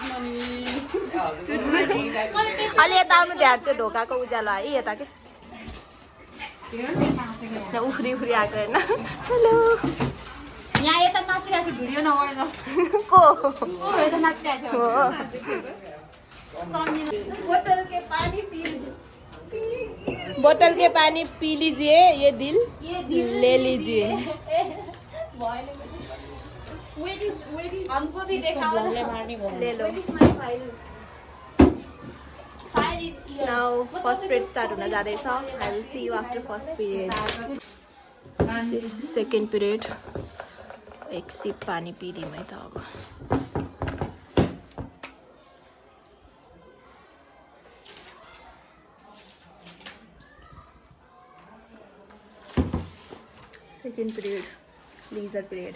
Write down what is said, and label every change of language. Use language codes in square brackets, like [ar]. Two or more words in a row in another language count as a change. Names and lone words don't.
[ne] अलि यता आउनु, ध्यान त्यो ढोकाको उज्यालो है यता के उफ्री उफ्री आएको होइन। हेलो। यहाँ यता नाचिरहेको भिडियो नगर्नु को यता नाचिरहेको हो। [hi] बोतल के पानी पी लीजिए, ये दिल ले लीजिए। हमको भी देखा ले लो। [en] now first period start [ne] हुन जाँदैछ। [en] I will see you after first period. this is second period. [ne] एक सिप पानी पिदिउँ है त अब। [en] second period leisure period.